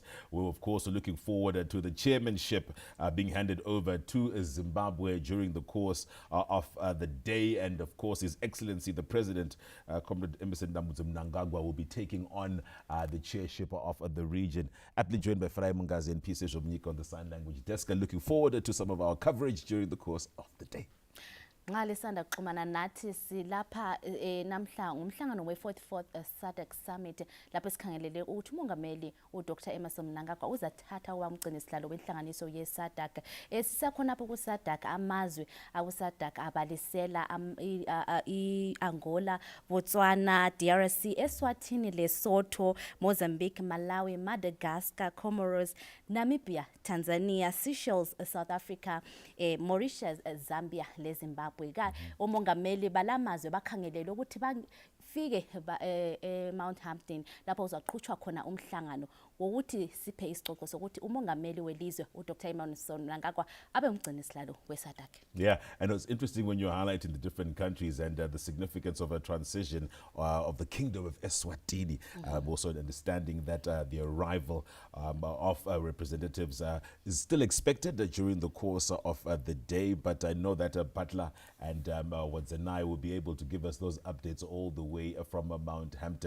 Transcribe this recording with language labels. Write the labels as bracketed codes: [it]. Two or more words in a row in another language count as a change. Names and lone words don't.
[en] We're, of course, looking forward to the chairmanship being handed over to Zimbabwe during the course of the day. And, of course, His Excellency, the President, Comrade Emerson Mnangagwa, will be taking on the chairship of the region. Aptly joined by Farai Mungazi and P.C. Shobnik on the sign language desk, and looking forward to some of our coverage during the course of the day. [nd] Nxa lisanda kuxhumana nathi silapha namhla umhlangano we-44th SADC Summit lapho sikhangelele ukuthi umongameli uDr Emerson Mnangagwa uzathatha wamgcina sihlalo wenhlanganiso ye-SADC. Sisakhona apho ku-SADC amazwe aku-SADC abalisela i-Angola, Botswana, DRC, Eswatini, Lesotho, Mozambique, Malawi, Madagascar, Comoros, Namibia, Tanzania, Seychelles, South Africa, Mauritius, Zambia, Zimbabwe. Umongameli balamazwe bakhangelele ukuthi bafike Mount Hampton lapho uzaqhutshwa khona umhlangano wokuthi siphe isixoxo sokuthi umongameli welizwe uDr Emerson Mnangagwa abe umgcini sihlalo we-SADC. [en] Yeah, and it's interesting when you're highlighting the different countries and the significance of a transition of the Kingdom of Eswatini. Also understanding that the arrival of representatives is still expected during the course of the day, but I know that Butler and Wadzanai will be able to give us those updates all the way from Mount Hampton.